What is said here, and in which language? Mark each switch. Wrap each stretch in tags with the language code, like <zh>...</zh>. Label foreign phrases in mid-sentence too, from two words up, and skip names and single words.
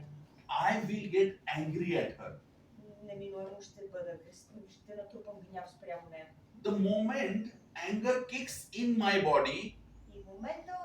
<en>I will get angry at her.</en> <bg>Неминуемо ще бъда агресивна, ще натрупам гняв спрямо нея.</bg> <en>The moment anger kicks in my body,</en> <bg>И в момента,</bg>